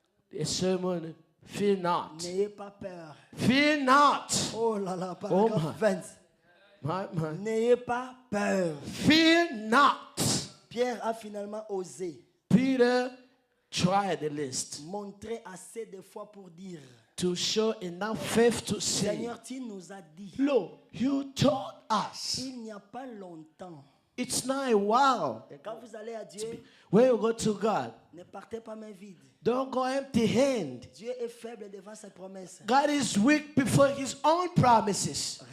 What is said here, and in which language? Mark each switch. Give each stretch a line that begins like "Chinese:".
English: The sermon, fear not.
French: N'ayez pas peur.
English: Fear not.
French: Oh là là,
English: Oh
French: paragraphe
English: my. 20. My.
French: N'ayez pas peur.
English: Fear not.
French: Pierre a finalement osé
English: Peter tried the list
French: montrer assez de fois pour dire,
English: to show enough faith to say,
French: Seigneur, tu nous as dit,
English: Lord, you told us.
French: il n'y a pas longtemps.
English: It's not a while.
French: Et quand vous allez à Dieu,
English: When you go to God,
French: ne partez pas main vide.
English: don't go empty-handed.
French: Dieu est faible devant ses promesses.
English: God is weak before his own promises.